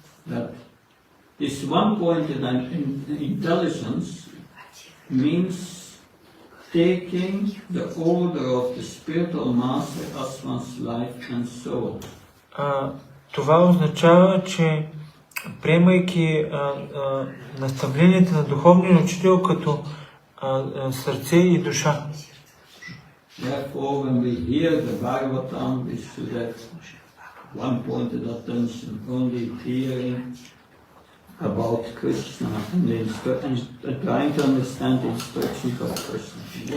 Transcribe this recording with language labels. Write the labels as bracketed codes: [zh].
[en] That this one-pointed intelligence means taking the order of the spiritual master as one's life and soul. [bg] Това означава, че приемайки наставленията на духовния учител като сърце и душа. [en] Therefore, when we hear the Bhagavatam, we should have one-pointed attention, only hearing about Krishna and trying to understand the instructions of Krishna.